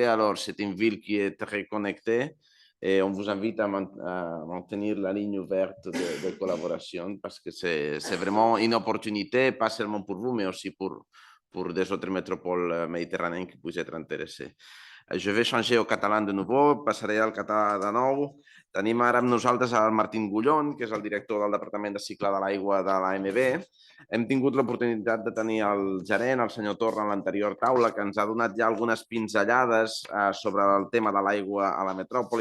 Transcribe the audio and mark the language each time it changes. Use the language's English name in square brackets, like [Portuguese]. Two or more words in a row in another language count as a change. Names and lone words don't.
[French] Alors, c'est une ville qui est très connectée et on vous invite à maintenir la ligne ouverte de collaboration parce que c'est vraiment une opportunité, pas seulement pour vous, mais aussi pour des autres métropoles méditerranéennes qui puissent être intéressées. Je vais changer au català de nouveau, [Catalan] passaré al català de nou. Tenim ara amb nosaltres el Martín Gullón, que és el director del Departament de Cicle de l'Aigua de l'AMB. Hem tingut l'oportunitat de tenir el gerent, el senyor Torra, en l'anterior taula, que ens ha donat ja algunes pinzellades sobre el tema de l'aigua a la metròpoli.